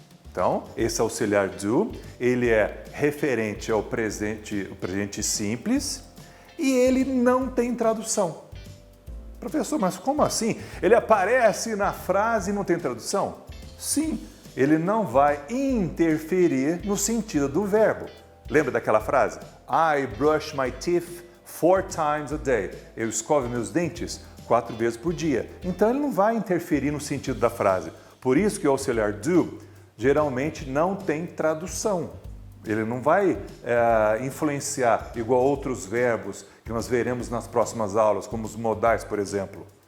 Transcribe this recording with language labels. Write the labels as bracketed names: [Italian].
[Portuguese] Então, esse auxiliar do, ele é referente ao presente simples e ele não tem tradução. Professor, mas como assim? Ele aparece na frase e não tem tradução? Sim, ele não vai interferir no sentido do verbo. Lembra daquela frase? [English] I brush my teeth 4 times a day. [Portuguese] Eu escovo meus dentes 4 vezes por dia. Então ele não vai interferir no sentido da frase. Por isso que o auxiliar do geralmente não tem tradução. Ele não vai influenciar igual a outros verbos que nós veremos nas próximas aulas, como os modais, por exemplo.